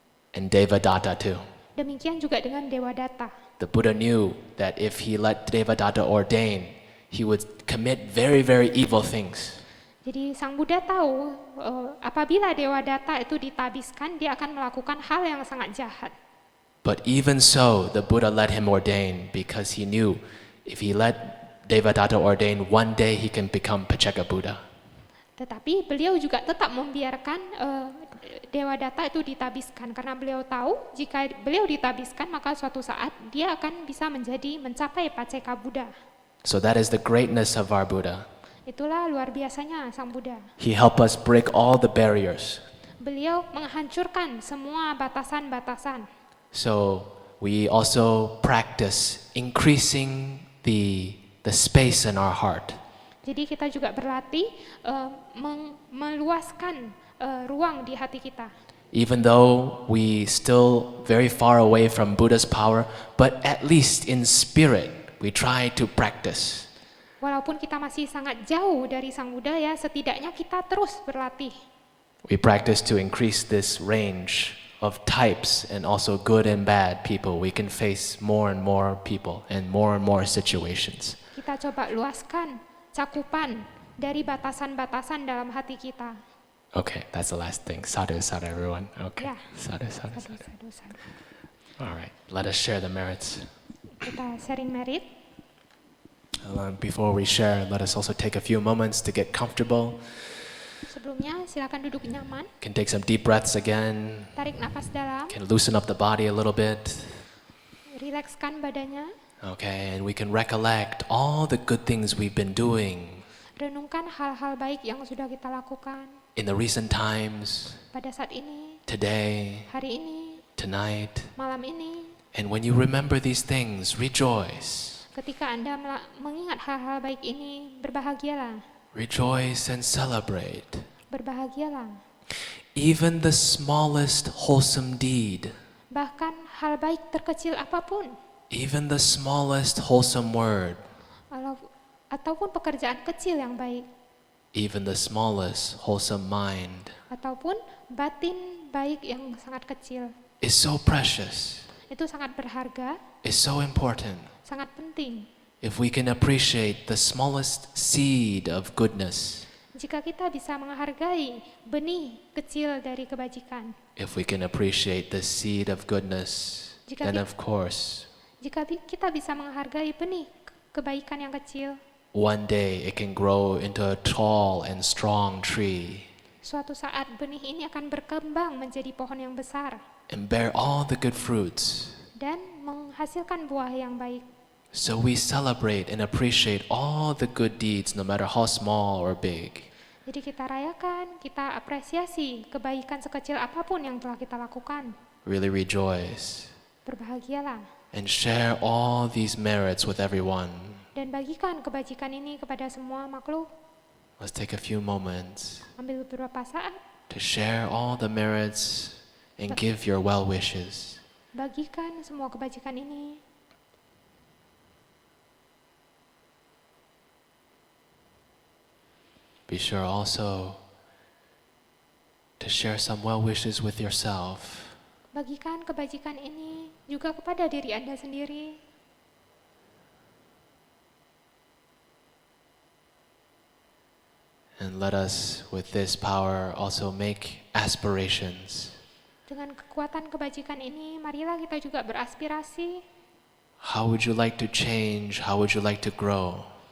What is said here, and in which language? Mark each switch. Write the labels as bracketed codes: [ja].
[en] And Devadatta too. [id] Demikian juga dengan Dewadatta. [en] The Buddha knew that if he let Devadatta ordain, he would commit very, very evil things. [id] Jadi Sang Buddha tahu apabila Dewadatta itu ditabiskan, dia akan melakukan hal yang sangat jahat. [en] But even so, the Buddha let him ordain because he knew if he let Devadatta ordain, one day he can become Pacceka Buddha. [id] Tetapi beliau juga tetap membiarkan Dewadatta itu ditabiskan karena beliau tahu jika beliau ditabiskan maka suatu saat dia akan bisa mencapai Pacceka Buddha. [en] So that is the greatness of our Buddha. [id] Itulah luar biasanya Sang Buddha. [en] He helped us break all the barriers. [id] Beliau menghancurkan semua batasan-batasan. [en] So we also practice increasing the space in our heart. [id] Jadi kita juga berlatih meluaskan ruang di hati kita. [en] Even though we still very far away from Buddha's power, but at least in spirit we try to practice. [id] Walaupun kita masih sangat jauh dari Sang Buddha, setidaknya kita terus berlatih. [en] We practice to increase this range of types and also good and bad people. We can face more and more people and more situations. [id] Kita coba luaskan cakupan dari batasan-batasan dalam hati kita. [en] Okay, that's the last thing. Sadhu, sadhu, everyone. Okay. Yeah. [pi] Sadhu, sadhu, Sadu, sadhu. sadu, sadu. [en] All right, let us share the merits. [id] Kita sharing merit. [en] Before we share, let us also take a few moments to get comfortable. [id] Sebelumnya silakan duduk nyaman, [en] Can take some deep breaths again. [id] tarik nafas dalam, [en] Can loosen up the body a little bit. [id] rilekskan badannya, [en] Okay, and we can recollect all the good things we've been doing [id] renungkan hal-hal baik yang sudah kita lakukan [en] in the recent times, [id] pada saat ini, [en] today, [id] hari ini, [en] tonight. [id] malam ini. [en] And when you remember these things, rejoice. [id] Ketika Anda mengingat hal-hal baik ini, berbahagialah, [en] Rejoice and celebrate. [id] berbahagialah. [en] Even the smallest wholesome deed, [id] Bahkan hal baik terkecil apapun, [en] even the smallest wholesome word, [id] ataupun pekerjaan kecil yang baik, [en] even the smallest wholesome mind [id] ataupun batin baik yang sangat kecil, [en] is so precious, [id] itu sangat berharga, [en] is so important. [id] sangat penting. [en] If we can appreciate the smallest seed of goodness, [id] Jika kita bisa menghargai benih kecil dari kebajikan, [en] if we can appreciate the seed of goodness, then of course, [id] jika kita bisa menghargai benih kebaikan yang kecil, [en] one day it can grow into a tall and strong tree [id] suatu saat benih ini akan berkembang menjadi pohon yang besar [en] and bear all the good fruits. [id] dan menghasilkan buah yang baik. [en] So we celebrate and appreciate all the good deeds, no matter how small or big. [id] Jadi kita rayakan, kita apresiasi kebaikan sekecil apapun yang telah kita lakukan. [en] Really rejoice [id] Berbahagialah [en] and share all these merits with everyone. [id] dan bagikan kebajikan ini kepada semua makhluk. [en] Let's take a few moments [id] Ambil beberapa saat, [en] to share all the merits and give your well wishes. [id] bagikan semua kebajikan ini. [en] Be sure also to share some well wishes with yourself. [id] Bagikan kebajikan ini juga kepada diri Anda sendiri. [en] And let us, with this power, also make aspirations. [id] Dengan kekuatan kebajikan ini, marilah kita juga beraspirasi. [en] How would you like to change? How would you like to grow?